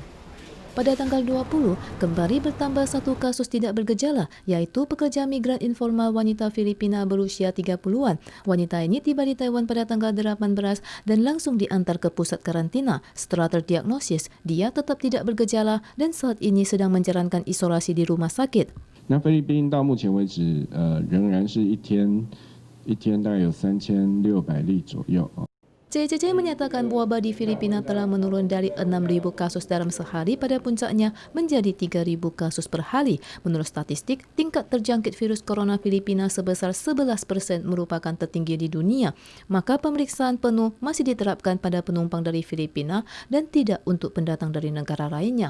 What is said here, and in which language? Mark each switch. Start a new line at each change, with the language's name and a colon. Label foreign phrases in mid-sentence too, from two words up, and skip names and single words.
Indonesian: Pada tanggal 20, kembali bertambah 1 kasus tidak bergejala, yaitu pekerja migran informal wanita Filipina berusia 30-an. Wanita ini tiba di Taiwan pada tanggal 18 dan langsung diantar ke pusat karantina. Setelah terdiagnosis, dia tetap tidak bergejala dan saat ini sedang menjalankan isolasi di rumah sakit.
Chinese: 那菲律宾到目前为止，仍然是一天大概有3600例左右。
Indonesian: CCC menyatakan wabah di Filipina telah menurun dari 6.000 kasus dalam sehari pada puncaknya menjadi 3.000 kasus per hari. Menurut statistik, tingkat terjangkit virus corona Filipina sebesar 11% merupakan tertinggi di dunia. Maka pemeriksaan penuh masih diterapkan pada penumpang dari Filipina dan tidak untuk pendatang dari negara lainnya.